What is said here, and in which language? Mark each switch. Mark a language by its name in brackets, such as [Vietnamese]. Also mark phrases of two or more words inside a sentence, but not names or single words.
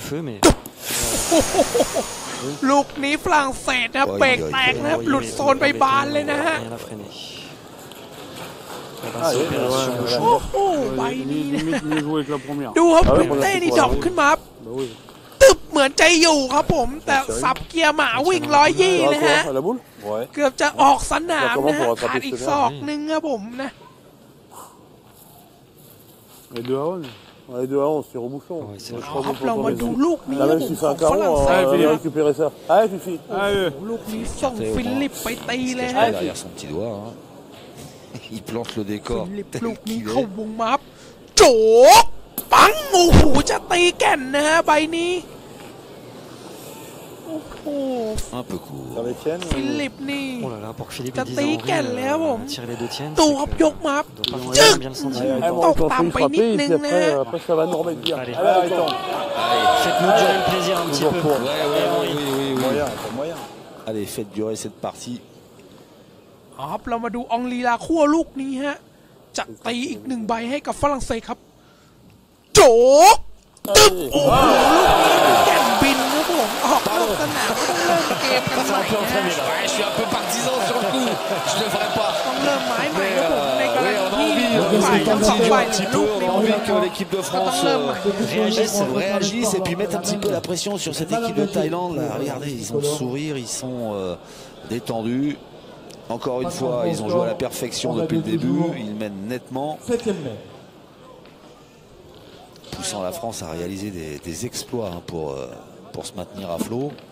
[Thai] ลูกนี้ฝรั่งเศสนะเบรกแตกนะครับหลุดโซนไปบานเลยนะฮะโอ้โหใบนี้นะดูครับควินเต้นี่ดรอปขึ้นมาตึบเหมือนใจอยู่ครับผมแต่สับเกียร์หมาวิ่ง120นะฮะเกือบจะออกสนามนะฮะขาดอีกศอกนึงครับผมนะ [French] Les 2 à 11. Les 2 à 11, c'est rebouchon. [Thai] ครับเรามาดูลูกนี้ [French] Là, même si c'est un carreau, on va récupérer ça. Allez, Fifi. [Thai] ลูกนี้ส่งฟิลิปไปตีเลยฮะ [French] Derrière son petit doigt, hein. Il plante le décor. [Thai] ฟิลิปลูกนี้เข้าวงมาโจกปังโอ้โหจะตีแก่นนะฮะใบนี้โอ้โห [French] Un peu court. [Thai] ฟิลิปนี่ [French] Oh là là, pour que Philippe [Thai] จะ [French] dise [Thai] ตี [French] en [Thai] แก่นแล้วผม [French] tirer les deux tiennes. [Thai] ตูครับยกมาจึ๊กตกต่ำไปนิดนึงนะฮะ [French] Après, ça va nous remettre bien. Allez, attends. Faites-nous durer le plaisir un petit peu. Oui. Moyen, pas moyen. Allez, faites durer cette partie. [Thai] ครับเรามาดูอองลีลาคั่วลูกนี้ฮะจะตีอีกหนึ่งใบให้กับฝรั่งเศสครับโจกตึ๊บโอ้โหลูกนี้แก่นบินครับผมออกนอกสนามต้องเริ่มเกมกันใหม่นะฮะ [French] Je suis un peu partisan sur le coup. Je ne ferai pas. [Thai] ต้องเริ่มไม้ใหม่ครับผมในกรณีที่ฝ่ายทั้งสองฝ่ายลูก [French] On [Thai] ใน [French] a [Thai] มือ [French] envie que l'équipe de France réagisse et puis mette un petit peu la pression sur cette équipe de Thaïlande. Là, regardez, ils ont le sourire, ils sont détendus. Encore une fois, ils ont joué à la perfection depuis le début. Ils mènent nettement. Poussant la France à réaliser des exploits hein, pour se maintenir à flot.